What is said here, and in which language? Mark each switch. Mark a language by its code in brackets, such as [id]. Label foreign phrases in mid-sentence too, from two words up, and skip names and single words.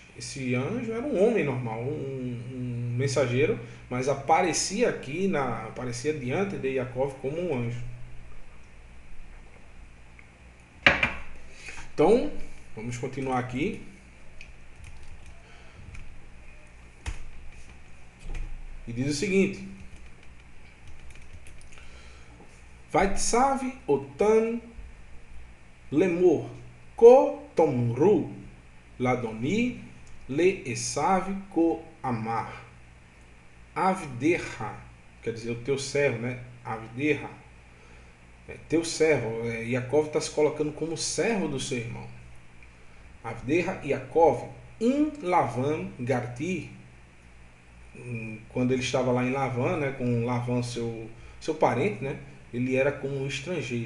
[pt] Esse anjo era um homem normal, um mensageiro, mas aparecia aqui, aparecia diante de Yaakov como um anjo. Então, vamos continuar aqui. E diz o seguinte: [he] ויצו אתם לאמר כה תאמרון לאדני ל עשו כה אמר עבדך, [pt] quer dizer o teu servo, né? Avdeha, teu servo. Yaakov está se colocando como servo do seu irmão. [he] עבדך יעקב עם לבן גרתי, [pt] quando ele estava lá em Lavan, né, com Lavan, seu parente, né, ele era como um estrangeiro.